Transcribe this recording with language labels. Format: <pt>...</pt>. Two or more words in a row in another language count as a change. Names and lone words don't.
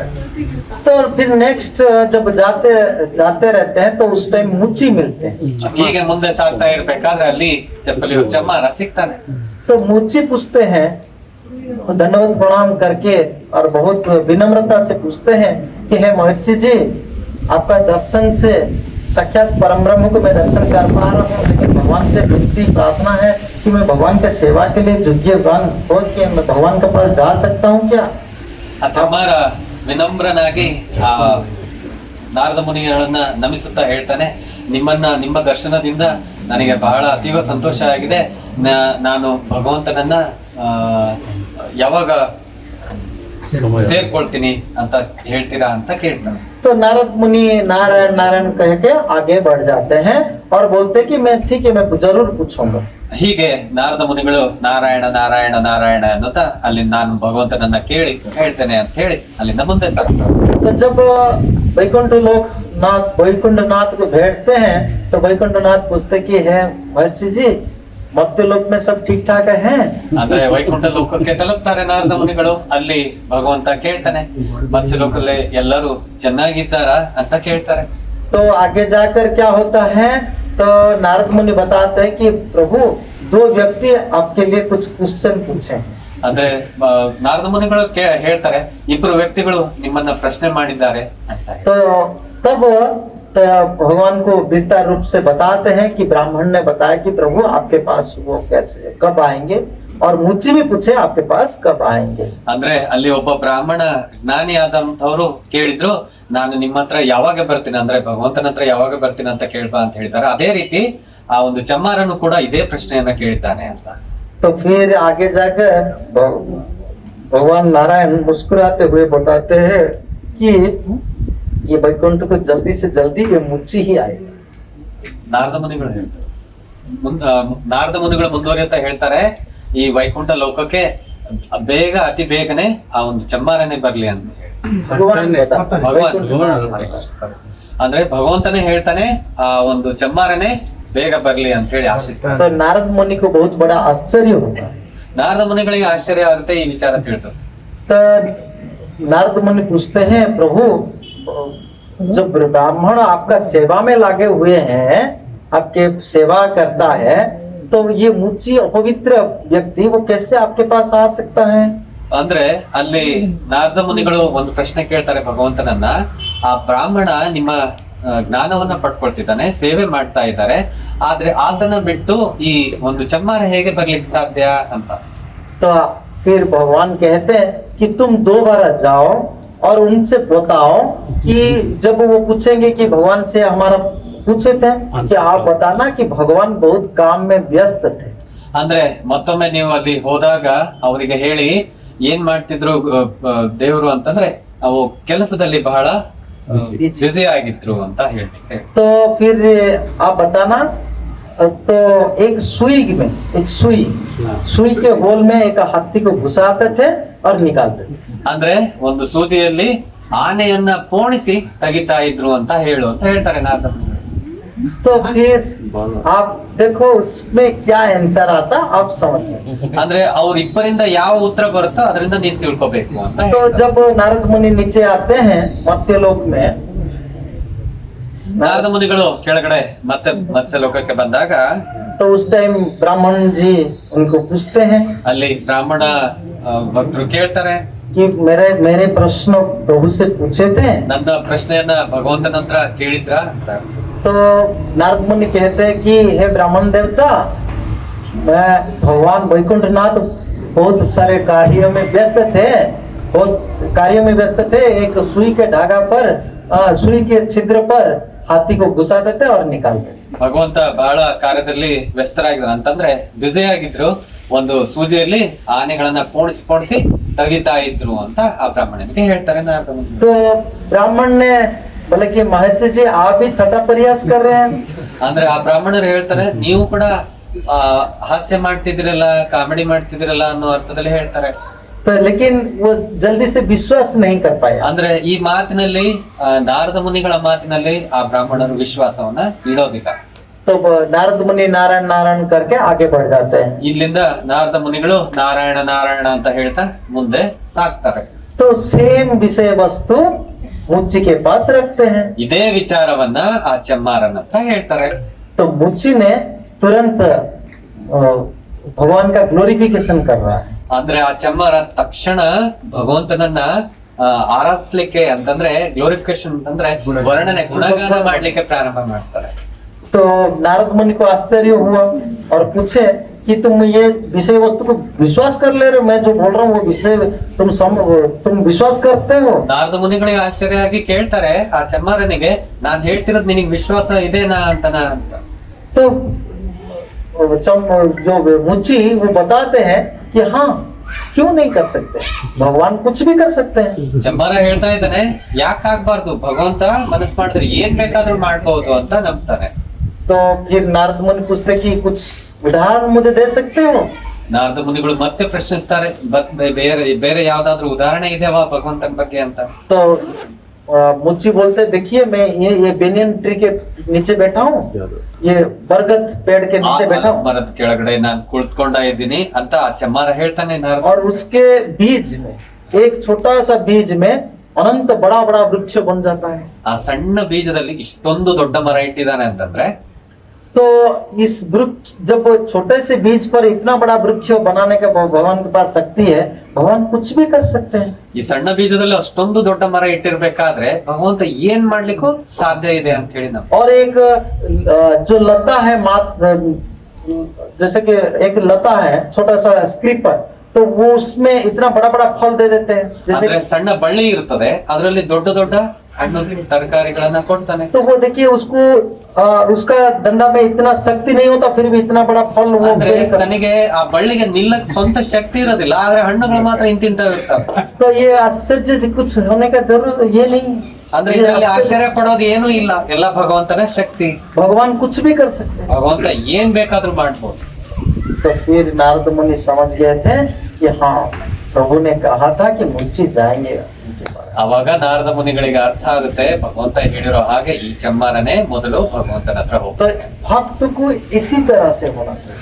<hi>तो फिर नेक्स्ट जब जाते रहते हैं, तो उस टाइम मुच्ची मिलते हैं।</hi> <kn>ಹೀಗೆ ಮುಂದೆ ಸಾಕ್ತಾ ಇರ್ಬೇಕಾದ್ರೆ ಅಲ್ಲಿ ಚಪ್ಪಲಿ ಚಮ್ಮಾರ ಸಿಗ್ತಾನೆ.</kn> <hi>तो मुच्ची पूछते हैं, धन्यवाद प्रणाम करके और बहुत विनम्रता से पूछते हैं कि हे महर्षि जी, आपका दर्शन से साक्षात परम ब्रह्म को मैं दर्शन कर पा रहा हूँ, लेकिन भगवान से विनती प्रार्थना है कि मैं भगवान के सेवा के लिए योग्यवान हो के मैं भगवान के पास जा सकता हूँ क्या।</hi> <kn>ಆ ಚಮ್ಮಾರ ವಿನಮ್ರನಾಗಿ ಆ ನಾರದ ಮುನಿಗಳನ್ನ ನಮಿಸುತ್ತಾ ಹೇಳ್ತಾನೆ, ನಿಮ್ಮ ದರ್ಶನದಿಂದ ನನಗೆ ಬಹಳ ಅತೀವ ಸಂತೋಷ ಆಗಿದೆ. ನಾನು ಭಗವಂತನನ್ನ ಯಾವಾಗ ಸೇರ್ಕೊಳ್ತೀನಿ ಅಂತ ಹೇಳ್ತೀರಾ ಅಂತ ಕೇಳ್ತಾನೆ.</kn> <hi>तो नारद मुनि नारायण नारायण कह के आगे बढ़ जाते हैं और बोलते कि मैं ठीक है, मैं जरूर पूछूंगा।</hi> <kn>ಹೀಗೆ ನಾರದ ಮುನಿಗಳು ನಾರಾಯಣ ನಾರಾಯಣ ನಾರಾಯಣ ಅನ್ನುತ್ತಾ ಅಲ್ಲಿ ನಾನು ಭಗವಂತನನ್ನ ಕೇಳಿ ಹೇಳ್ತೇನೆ ಅಂತ ಹೇಳಿ ಅಲ್ಲಿಂದ ಮುಂದೆ ಸಾಗ್ತಾರೆ.</kn> <hi>तो जब वैकुंठनाथ को भेंटते हैं, तो वैकुंठनाथ पूछते कि है महर्षि जी, मर्त्य लोक में सब ठीक ठाक है।</hi> <kn>ಅಂದ್ರೆ ವೈಕುಂಠ ಲೋಕಕ್ಕೆ ತಲುಪ್ತಾರೆ ನಾರದ ಮುನಿಗಳು. ಅಲ್ಲಿ ಭಗವಂತ ಕೇಳ್ತಾನೆ, ಮತ್ಸ್ಯ ಲೋಕದಲ್ಲಿ ಎಲ್ಲರೂ ಚೆನ್ನಾಗಿದ್ದಾರಾ ಅಂತ ಕೇಳ್ತಾರೆ.</kn> <hi>तो आगे जाकर क्या होता है, तो नारद मुनि बताते हैं कि प्रभु, दो व्यक्ति आपके लिए कुछ क्वेश्चन पूछे।</hi> <kn>ಅಂದ್ರೆ ನಾರದ ಮುನಿಗಳು ಹೇಳ್ತಾರೆ, ಇಬ್ರು ವ್ಯಕ್ತಿಗಳು ನಿಮ್ಮನ್ನ ಪ್ರಶ್ನೆ ಮಾಡಿದ್ದಾರೆ ಅಂತ.</kn> <hi>तो तब भगवान को विस्तार रूप से बताते हैं कि ब्राह्मण ने बताया कि प्रभु आपके पास वो कैसे कब आएंगे, और मुझे भी पूछे आपके पास कब आएंगे।</hi> <kn>ಅಂದ್ರೆ ಅಲ್ಲಿ ಒಬ್ಬ ಬ್ರಾಹ್ಮಣ ಜ್ಞಾನಿ ಆದಂತವ್ರು ಕೇಳಿದ್ರು, ನಾನು ನಿಮ್ಮ ಹತ್ರ ಯಾವಾಗ ಬರ್ತೀನಿ, ಅಂದ್ರೆ ಭಗವಂತನ ಹತ್ರ ಯಾವಾಗ ಬರ್ತೀನಿ ಅಂತ ಕೇಳ್ಬಾ ಅಂತ ಹೇಳ್ತಾರೆ. ಅದೇ ರೀತಿ ಆ ಒಂದು ಚಮ್ಮಾರನು ಕೂಡ ಇದೇ ಪ್ರಶ್ನೆಯನ್ನ ಕೇಳಿದ್ದಾನೆ ಅಂತ.</kn> <hi>तो फिर आगे जाकर भगवान नारायण मुस्कुराते हुए बताते हैं कि ये वैकुंठ को जल्दी से जल्दी ये मुच्ची ही आएगा।</hi> <kn>ನಾರದ ಮುನಿಗಳು ಹೇಳ್ತಾರೆ ನಾರದ ಮುನಿಗಳು ಮುಂದುವರಿಯುತ್ತಾ ಹೇಳ್ತಾರೆ ಈ ವೈಕುಂಠ ಲೋಕಕ್ಕೆ ಬೇಗ ಅತಿ ಬೇಗನೆ ಆ ಒಂದು ಚಮ್ಮಾರನೆ ಬರ್ಲಿ ಅಂತ ಹೇಳಿ</kn> <hi>भगवान बताते हैं,</hi> <kn>ಭಗವಾನ್</kn> <hi>वैकुंठ</hi> <kn>ಅಂದ್ರೆ ಭಗವಂತನೇ ಹೇಳ್ತಾನೆ ಆ ಒಂದು ಚಮ್ಮಾರನೆ ಬೇಗ ಬರ್ಲಿ ಅಂತ ಹೇಳಿ ಆಶಿಸ್ತಾರೆ.</kn> <hi>तो नारद मुनि को बहुत बड़ा आश्चर्य होता है।</hi> <kn>ನಾರದ ಮುನಿಗಳಿಗೆ ಆಶ್ಚರ್ಯ ಆಗುತ್ತೆ ಈ ವಿಚಾರ ತಿಳಿದು.</kn> <hi>तो नारद मुनि पूछते हैं, प्रभु जब ब्राह्मण आपका सेवा में लगे हुए हैं, आपके सेवा करता है, तो ये मुच्ची अपवित्र व्यक्ति वो कैसे आपके पास आ सकता है?</hi> <kn>ಅಂದ್ರೆ ಅಲ್ಲಿ ನಾರದ ಮುನಿಗಳು ಒಂದು ಪ್ರಶ್ನೆ ಕೇಳ್ತಾರೆ ಭಗವಂತನನ್ನ, ಆ ಬ್ರಾಹ್ಮಣ ನಿಮ್ಮ ಜ್ಞಾನವನ್ನ ಪಡ್ಕೊಳ್ತಿದ್ದಾನೆ, ಸೇವೆ ಮಾಡ್ತಾ ಇದ್ದಾರೆ, ಆದ್ರೆ ಆತನ ಬಿಟ್ಟು ಈ ಒಂದು ಚಮ್ಮಾರ ಹೇಗೆ ಬರ್ಲಿಕ್ಕೆ ಸಾಧ್ಯ ಅಂತ.</kn> <hi>तो फिर भगवान कहते हैं कि तुम 2 बार जाओ और उनसे बताओ कि जब वो पूछेंगे कि भगवान से हमारा पूछे थे कि आप बताना कि भगवान बहुत काम में व्यस्त थे।</hi> <kn>ಅಂದ್ರೆ ಮತ್ತೊಮ್ಮೆ ನೀವು ಅಲ್ಲಿ ಹೋದಾಗ ಅವರಿಗೆ ಹೇಳಿ ಏನ್ ಮಾಡ್ತಿದ್ರು ದೇವರು ಅಂತಂದ್ರೆ ಅವು ಕೆಲಸದಲ್ಲಿ ಬಹಳ ಬ್ಯುಸಿ ಆಗಿದ್ರು ಅಂತ ಹೇಳ್ಲಿಕ್ಕೆ.</kn> <hi>तो फिर आप बताना, तो एक सुई में सुई के होल में एक हाथी को घुसाते थे और निकालते थे।</hi> <kn>ಅಂದ್ರೆ ಒಂದು ಸೂಜಿಯಲ್ಲಿ ಆನೆಯನ್ನ ಪೋಣಿಸಿ ತೆಗಿತಾ ಇದ್ರು ಅಂತ ಹೇಳ್ತಾರೆ ನಾರದ ಮುನಿಗಳು.</kn> <hi>तो फिर आप देखो उसमें क्या आंसर आता आप समझ।</hi> <kn>ಅಂದ್ರೆ ಅವ್ರಿಬ್ಬರಿಂದ ಯಾವ ಉತ್ತರ ಬರುತ್ತೋ ಅದರಿಂದ ನೀನ್ ತಿಳ್ಕೊಬೇಕು ಅಂತ</kn> <hi>तो</hi> <kn>ಹೇಳ್ತಾರೆ.</kn> <hi>जब नारद मुनि नीचे आते हैं मर्त्यलोक में,</hi> <kn>ನಾರದ ಮುನಿಗಳು ಕೆಳಗಡೆ ಮತ್ತೆ ಮತ್ಸ್ಯ ಲೋಕಕ್ಕೆ ಬಂದಾಗ</kn> <hi>तो उस टाइम ब्राह्मण जी उनको पूछते हैं</hi> <kn>ಅಲ್ಲಿ ಬ್ರಾಹ್ಮಣ ಭಕ್ತರು ಕೇಳ್ತಾರೆ,</kn> <hi>कि मेरे प्रश्न प्रभु से पूछे थे।</hi> <kn>ನನ್ನ ಪ್ರಶ್ನೆಯನ್ನ ಭಗವಂತನ ಹತ್ರ ಕೇಳಿದ್ರ ಅಂತ.</kn> <hi>तो नारद मुनि कहते हैं कि हे ब्राह्मण देवता, मैं भगवान वैकुंठनाथ बहुत सारे कार्यों में व्यस्त थे, एक सुई के धागा पर सुई के छिद्र पर हाथी को घुसाते थे और निकालते थे।</hi> <kn>ಭಗವಂತ ಬಹಳ ಕಾರ್ಯದಲ್ಲಿ ವ್ಯಸ್ತರಾಗಿದ್ರು ಅಂತಂದ್ರೆ ಬ್ಯುಸಿ ಆಗಿದ್ರು, ಒಂದು ಸೂಜಿಯಲ್ಲಿ ಆನೆಗಳನ್ನ ಪೋಣಿಸಿ ತೆಗಿತಾ ಇದ್ರು ಅಂತ ಆ ಬ್ರಾಹ್ಮಣನಿಗೆ ಹೇಳ್ತಾರೆ ನಾರದ ಮುನಿಗಳು.</kn> <hi>तो ब्राह्मण ने बोले कि महर्षि जी आप भी थटा प्रयास कर रहे हैं।</hi> <kn>ಅಂದ್ರೆ ಆ ಬ್ರಾಹ್ಮಣರು ಹೇಳ್ತಾರೆ, ನೀವು ಕೂಡ ಹಾಸ್ಯ ಮಾಡ್ತಿದಿರಲ್ಲ, ಕಾಮಿಡಿ ಮಾಡ್ತಿದಿರಲ್ಲ ಅನ್ನೋ ಅರ್ಥದಲ್ಲಿ ಹೇಳ್ತಾರೆ.</kn> <hi>तो लेकिन वो जल्दी से विश्वास नहीं कर पाया।</hi> <kn>ಅಂದ್ರೆ ಈ ಮಾತಿನಲ್ಲಿ ನಾರದ ಮುನಿಗಳ ಮಾತಿನಲ್ಲಿ ಆ ಬ್ರಾಹ್ಮಣರು ವಿಶ್ವಾಸವನ್ನ ಇಡೋದಿಲ್ಲ.</kn> <hi>तो नारद मुनि नारायण नारायण करके आगे बढ़ जाते हैं।</hi> <kn>ಇಲ್ಲಿಂದ ನಾರದ ಮುನಿಗಳು ನಾರಾಯಣ ನಾರಾಯಣ ಅಂತ ಹೇಳ್ತಾ ಮುಂದೆ ಸಾಕ್ತಾರೆ.</kn> <hi>तो सेम विषय वस्तु मुच्ची के पास रखते हैं।</hi> <kn>ಇದೇ ವಿಚಾರವನ್ನ ಆ ಚಮ್ಮಾರನ ಹತ್ರ ಹೇಳ್ತಾರೆ.</kn> <hi>तो मुच्ची ने तुरंत भगवान का ग्लोरिफिकेशन कर रहा है।</hi> <kn>ಅಂದ್ರೆ ಆ ಚಮ್ಮಾರ ತಕ್ಷಣ ಭಗವಂತನನ್ನ ಆರಾಧಿಸ್ಲಿಕ್ಕೆ ಅಂತಂದ್ರೆ ಗ್ಲೋರಿಫಿಕೇಶನ್ ಅಂತಂದ್ರೆ ವರ್ಣನೆ ಗುಣಗಾನ ಮಾಡ್ಲಿಕ್ಕೆ ಪ್ರಾರಂಭ ಮಾಡ್ತಾರೆ.</kn> <hi>तो नारद मुनि को आश्चर्य हुआ और पूछे कि तुम ये विषय वस्तु को विश्वास कर ले रहे हो, मैं जो बोल रहा हूँ वो विषय तुम विश्वास करते हो?</hi> <kn>ನಾರದ ಮುನಿಗಳಿಗೆ ಆಶ್ಚರ್ಯ ಆಗಿ ಕೇಳ್ತಾರೆ ಆ ಚಮ್ಮಾರನಿಗೆ, ನಾನ್ ಹೇಳ್ತಿರೋದ್ ನಿನಗೆ ವಿಶ್ವಾಸ ಇದೆನಾ ಅಂತನ ಅಂತ.</kn> <hi>तो जो मुच्ची वो बताते हैं कि हाँ क्यों नहीं कर सकते, भगवान कुछ भी कर सकते हैं।</hi> <kn>ಚಮ್ಮಾರ ಹೇಳ್ತಾ ಇದ್ದಾನೆ, ಯಾಕೆ ಆಗ್ಬಾರ್ದು, ಭಗವಂತ ಮನಸ್ಸು ಮಾಡಿದ್ರೆ ಏನ್ ಬೇಕಾದ್ರೂ ಮಾಡ್ಬೋದು ಅಂತ ನಂಬ್ತಾನೆ.</kn> <hi>तो फिर नारद मुनि पूछते कि कुछ उदाहरण मुझे दे सकते हो?</hi> <kn>ನಾರದ ಮುನಿಗಳು ಮತ್ತೆ ಪ್ರಶ್ನಿಸ್ತಾರೆ, ಬೇರೆ ಯಾವ್ದಾದ್ರು ಉದಾಹರಣೆ ಇದೆಯಾ ಭಗವಂತನ ಬಗ್ಗೆ ಅಂತ.</kn> <hi>तो मुच्ची बोलते देखिए मैं ये</hi> <en>banyan tree</en> <hi>के नीचे बैठा हूँ, ये बरगद पेड़ के नीचे बैठा हूँ,</hi> <kn>ಮರದ ಕೆಳಗಡೆ ನಾನ್ ಕುಳಿತುಕೊಂಡ ಇದ್ದೀನಿ ಅಂತ ಆ ಚಮ್ಮಾರ ಹೇಳ್ತಾನೆ. ನಾರದ</kn> <hi>और उसके बीज में एक छोटा सा बीज में अनंत बड़ा बड़ा वृक्ष बन जाता है।</hi> <kn>ಆ ಸಣ್ಣ ಬೀಜದಲ್ಲಿ ಇಷ್ಟೊಂದು ದೊಡ್ಡ ಮರ ಇಟ್ಟಿದ್ದಾನೆ ಅಂತಂದ್ರೆ,</kn> <hi>तो इस वृक्ष जब छोटे से बीज पर इतना बड़ा वृक्ष बनाने का भगवान के पास शक्ति है, भगवान कुछ भी कर सकते हैं।</hi> <kn>ಈ ಸಣ್ಣ ಬೀಜದಲ್ಲಿ ಅಷ್ಟೊಂದು ದೊಡ್ಡ ಮರ ಇಟ್ಟಿರ್ಬೇಕಾದ್ರೆ ಭಗವಂತ ಏನ್ ಮಾಡ್ಲಿಕ್ಕೂ ಸಾಧ್ಯ ಇದೆ ಅಂತ ಹೇಳಿ ನಾವು.</kn> <hi>और एक जो लता है जैसे कि एक लता है छोटा सा स्क्रीपर, तो वो उसमें इतना बड़ा बड़ा फल दे देते हैं। जैसे</hi> <kn>ಅಂದ್ರೆ ಸಣ್ಣ ಬಳ್ಳಿ ಇರ್ತದೆ, ಅದರಲ್ಲಿ ದೊಡ್ಡ ದೊಡ್ಡ ಹಣ್ಣು ತರಕಾರಿಗಳನ್ನ ಕೊಡ್ತಾನೆ.</kn> <hi>तो वो देखिए उसको उसका डंडा में इतना शक्ति नहीं होता, फिर भी इतना बड़ा फल वो</hi> <kn>ಅಂದ್ರೆ</kn> <hi>बेर कर-</hi> <kn>ನನಗೆ ಆ ಬಳ್ಳಿಗೆ ನಿಲ್ಲಕ್ ಸ್ವಂತ ಶಕ್ತಿ ಇರೋದಿಲ್ಲ, ಆದ್ರೆ ಹಣ್ಣುಗಳು ಮಾತ್ರ ಇಂತಿಂತವ್ ಇರ್ತಾವ.</kn> <hi>तो ये आश्चर्य से कुछ होने का जरूर ये नहीं,</hi> <kn>ಅಂದ್ರೆ</kn> <hi>ये</hi> <kn>ಇದರಲ್ಲಿ</kn> <hi>आश्चर्य-</hi> <kn>ಆಶ್ಚರ್ಯ ಪಡೋದು ಏನೂ ಇಲ್ಲ, ಎಲ್ಲ ಭಗವಂತನ ಶಕ್ತಿ.</kn> <hi>भगवान कुछ भी कर सकते हैं।</hi> <kn>ಭಗವಂತ ಏನ್ ಬೇಕಾದ್ರೂ ಮಾಡ್ಬೋದು.</kn> <hi>तो फिर नारद मुनि समझ गए थे कि हाँ प्रभु ने कहा था कि मुझे जाएंगे उनके पास।</hi> <kn>ಅವಾಗ ನಾರದ ಮುನಿಗಳಿಗೆ ಅರ್ಥ ಆಗುತ್ತೆ, ಭಗವಂತ ಹೇಳಿರೋ ಹಾಗೆ ಈ ಚಮ್ಮಾರನೇ ಮೊದಲು ಭಗವಂತನ ಹತ್ರ ಹೋಗ್ತಾರೆ.</kn> <hi>तो भक्त को इसी तरह से होना चाहिए।</hi>